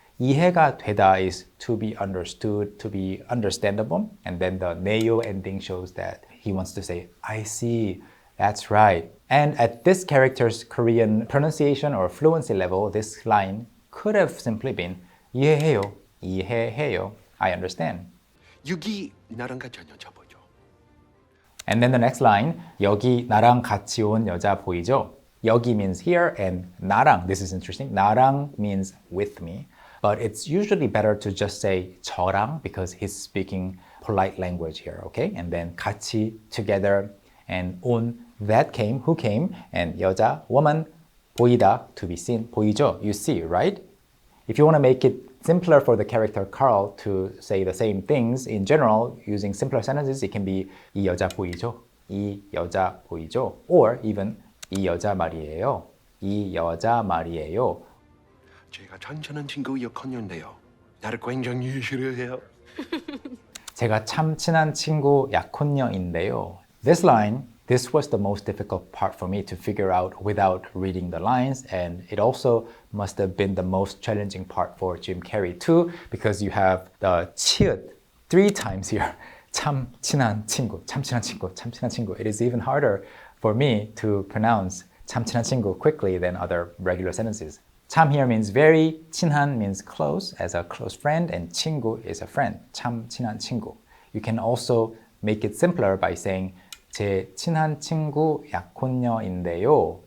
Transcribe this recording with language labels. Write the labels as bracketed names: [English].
[English] 이해가 되다 is to be understood, to be understandable. And then the 네요 ending shows that he wants to say, I see, that's right. And at this character's Korean pronunciation or fluency level, this line could have simply been [Korean] 이해해요, 이해해요. [English] I understand. [Korean] 여기 나랑 같이 온 여자 보죠. [English] And then the next line, [Korean] 여기 나랑 같이 온 여자 보이죠? [English] 여기 means here and 나랑, this is interesting. 나랑 means with me. But it's usually better to just say 저랑 because he's speaking polite language here, okay? And then 같이, together, and 온, that came, who came, and 여자, woman, 보이다, to be seen, 보이죠? You see, right? If you want to make it simpler for the character Carl to say the same things in general, using simpler sentences, it can be [Korean] 이 여자 보이죠? 이 여자 보이죠? [English] Or even [Korean] 이 여자 말이에요. 이 여자 말이에요. 제가 참 친한 친구 약혼녀인데요. 나를 굉장히 싫어해요. 제가 참 친한 친구 약혼녀인데요. [English] This line, this was the most difficult part for me to figure out without reading the lines, and it also must have been the most challenging part for Jim Carrey too, because you have the 치읓 3 times here. [Korean] 참 친한 친구, 참 친한 친구, 참 친한 친구. [English] It is even harder for me to pronounce [Korean] 참 친한 친구 [English] quickly than other regular sentences. 참 here means very, 친한 means close, as a close friend, and 친구 is a friend. [Korean] 참 친한 친구. [English] You can also make it simpler by saying [Korean] 제 친한 친구 약혼녀인데요.